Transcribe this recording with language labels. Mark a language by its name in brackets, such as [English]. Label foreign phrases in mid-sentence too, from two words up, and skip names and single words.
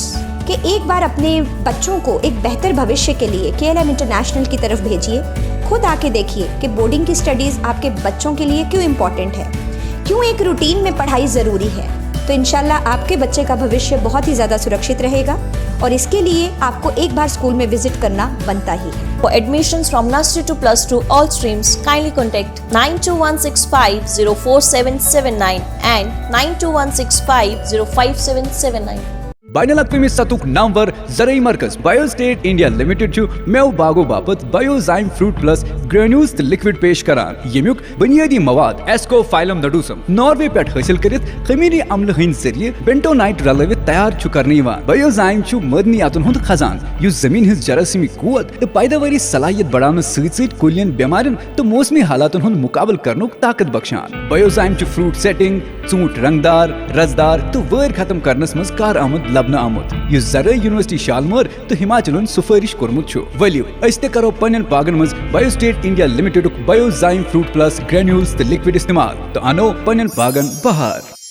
[Urdu] کہ ایک بار اپنے بچوں کو ایک بہتر بھوشیہ کے لیے KLM انٹرنیشنل کی طرف بھیجیے. خود آ کے دیکھیے کہ بورڈنگ کی اسٹڈیز آپ کے بچوں کے لیے کیوں امپورٹنٹ ہے, کیوں ایک روٹین میں پڑھائی ضروری ہے. تو انشاءاللہ آپ کے بچے کا بھوشیہ بہت ہی زیادہ سرکشت رہے گا اور اس کے لیے آپ کو ایک بار اسکول میں وزٹ کرنا بنتا ہی ہے. [English] For admissions from nursery to plus 2 all streams, kindly contact 92165 04779 and 92165 05779. [Kashmiri] बाइनल अक़वामी सतुक नामवर ज़रई मरकज बायोस्टेट इंडिया लिमिटेड छु मेव बागो बापत बायोजाइम फ्रूट प्लस ग्रेन्यूल्स तो लिक्विड पेश करान यमुक बुनियादी मवाद एस्कोफाइलम नडूसम नॉर्वे पे हासिल करित खमीरी अम्ल हंद जरिए बेंटोनाइट रलवित तैयार छु करने बायोजाइम छु मदनियातुन हुंद खजान युस जमीन हिज जरासीमी कुवत तो पैदावारी सलाहियत बढ़ाने सहित कुलियन बीमारियन तो मौसमी हालातन हुंद मुकाबल करनुक ताकत बख्शान बायोजाइम छु [English] fruit setting [Kashmiri] ऊंट रंगदार रजदार तो वैर खत्म करनस मज कार आमद लबना आमुत युस ज़रई यूनिवर्सिटी शालमर तो हिमाचलन सुफारिश कोरमुत छु वलियो अस्ते करो पन्नन पागन मज बायोस्टेट इंडिया लिमिटेड बायोजाइम फ्रूट प्लस ग्रेन्यूल्स तो लिक्विड इस्तेमाल तो अनो पन्नन पागन बहार